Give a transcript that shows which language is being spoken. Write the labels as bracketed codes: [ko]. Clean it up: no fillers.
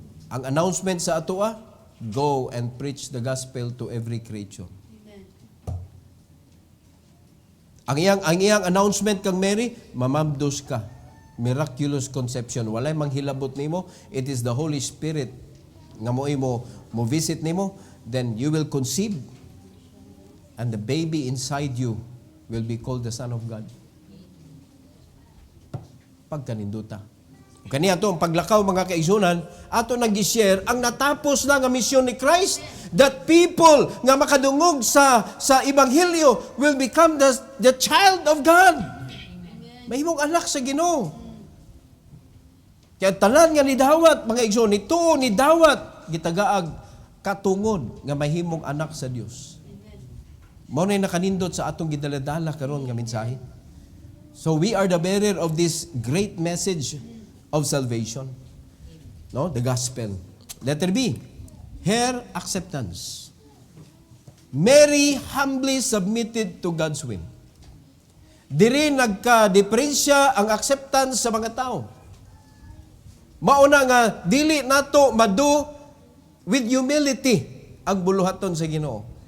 [ceb] Ang announcement sa ato [en] go and preach the gospel to every creature. [ceb] Ang iyang announcement kang Mary, mamabdos ka. [en] Miraculous conception. [ceb] Walay manghilabot nimo. [en] It is the Holy Spirit [ceb] nga mo visit nimo, [en] then you will conceive and the baby inside you will be called the Son of God. [ceb] Pagkaninduta. Kani ato ang paglakaw, mga kaigsunan, ato nang gi-share ang natapos na nga misyon ni Christ, that people nga makadungog sa ebanghelyo [en] will become the child of God. [ceb] Mahimong anak sa Ginoo. Kaya tanan nga ni dawat, mga igsoon, nituo ni dawat gitagaag katungod nga mahimong anak sa Dios. Mao nay nakanindot sa atong gidaladala karon nga mensahe. [en] So we are the bearer of this great message of salvation. No, the gospel. Letter B, her acceptance. Mary humbly submitted to God's will. [ceb] Diri nagka-diferensya ang acceptance sa mga tao. Mauna nga dili nato madu with humility ang buluhaton sa Ginoo.